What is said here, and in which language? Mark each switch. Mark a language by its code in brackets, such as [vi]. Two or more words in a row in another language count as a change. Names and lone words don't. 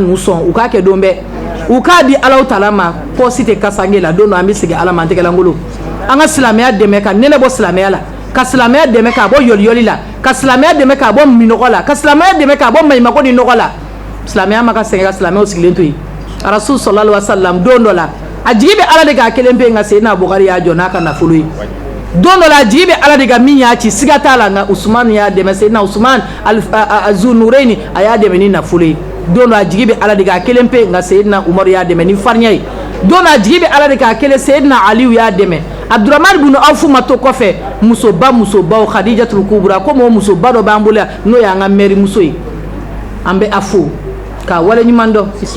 [bm] ninnu sɔn u k'a kɛ don bɛɛ u k'a di Alahu Taala ma pɔsi tɛ kasange la don dɔ an bɛ segin Ala ma an tɛgɛlankolon an ka silamɛya dɛmɛ ka nɛnɛ bɔ silamɛya la ka silamɛya dɛmɛ k'a bɔ yɔliyɔli la ka silamɛya dɛmɛ k'a bɔ minɔgɔ la ka silamɛya dɛmɛ k'a bɔ maɲumako ni nɔgɔ la silamɛya ma ka sɛgɛn ka silamɛw sigilen to yen Rasul [ar] صلى الله عليه وسلم [bm] don dɔ la a jigi bɛ Ala de k'a kelen pe nka Seydina Abubakari y'a jɔ n'a ka nafolo ye don dɔ la a jigi bɛ Ala de ka min y'a ci siga t'a la nka Usmanu y'a dɛmɛ Seydina Usman Zunurayni a y'a dɛmɛ ni nafolo ye don dɔ a jigi bɛ Ala de k'a kelen pe nka Seydina Umaru y'a dɛmɛ ni farinya ye don dɔ a jigi bɛ Ala de k'a kelen Seydina Aliyu y'a dɛmɛ Abdurahmani bin Awfu ma to kɔfɛ musobaw Khadijatul Kubra komi o musoba dɔ b'an bolo yan n'o y'an ka mɛri muso ye an bɛ a fo k'a wale ɲuman dɔn